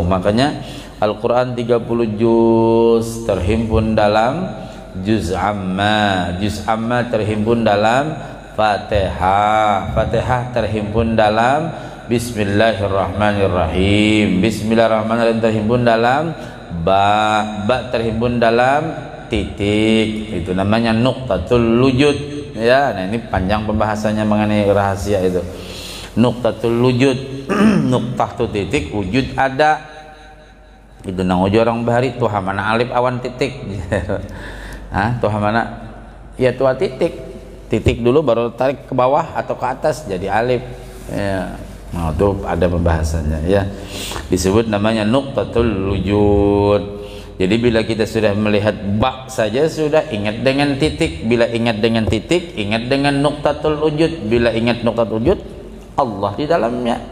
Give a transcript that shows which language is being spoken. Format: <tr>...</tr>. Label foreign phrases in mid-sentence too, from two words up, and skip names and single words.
<id>Makanya Al-Quran 30 juz terhimpun dalam</id> <ar>جزء عم</ar> <id>terhimpun dalam Fatihah terhimpun dalam Bismillahirrahmanirrahim terhimpun dalam ba terhimpun dalam titik, itu namanya</id> <ar>نقطة الوجود</ar> <id>ya. Nah, ini panjang pembahasannya mengenai rahasia itu.</id> <ar>نقطة الوجود,</ar> <bjn>nuqtah tu titik, wujud ada, itu nang ujo orang bahari tuh mana alif awan titik.</bjn> <id>Tuh mana ya tuh titik dulu baru tarik ke bawah atau ke atas jadi alif ya. Nah, itu ada pembahasannya ya, disebut namanya</id> <ar>نقطة الوجود.</ar> <id>Jadi bila kita sudah melihat ba saja sudah ingat dengan titik, bila ingat dengan titik ingat dengan</id> <ar>نقطة الوجود,</ar> <id>bila ingat</id> <ar>نقطة الوجود</ar> <id>Allah di dalamnya.</id>